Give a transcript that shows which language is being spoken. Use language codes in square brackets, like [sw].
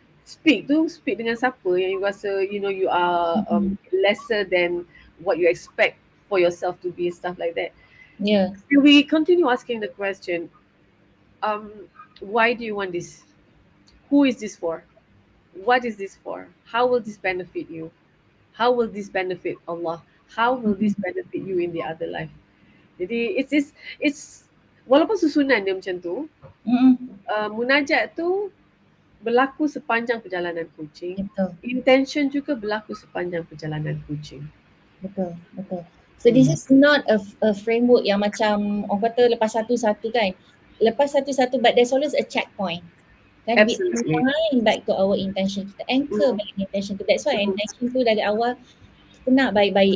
[en] Speak [ms] dengan siapa yang [en] you [ms] rasa [en] you are Mm-mm. lesser than what you expect for yourself to be, stuff like that. Yeah. We continue asking the question, why do you want this? Who is this for? What is this for? How will this benefit you? How will this benefit Allah? How will this benefit you in the other life? [ms] Jadi [en] it's [ms] walaupun susunan dia macam tu, Mm-mm. munajat tu berlaku sepanjang perjalanan coaching. Betul. Intention juga berlaku sepanjang perjalanan coaching. Betul, betul. [en] So this is not a framework [ms] yang macam orang kata lepas satu-satu kan. Lepas satu-satu [en] but there's always a checkpoint. [ms] Kan [en] we Absolutely. align back to our intention. [ms] Kita [en] anchor Mm, back intention [ms] tu. [en] That's why mm, [ms] intention tu dari awal kita nak baik-baik.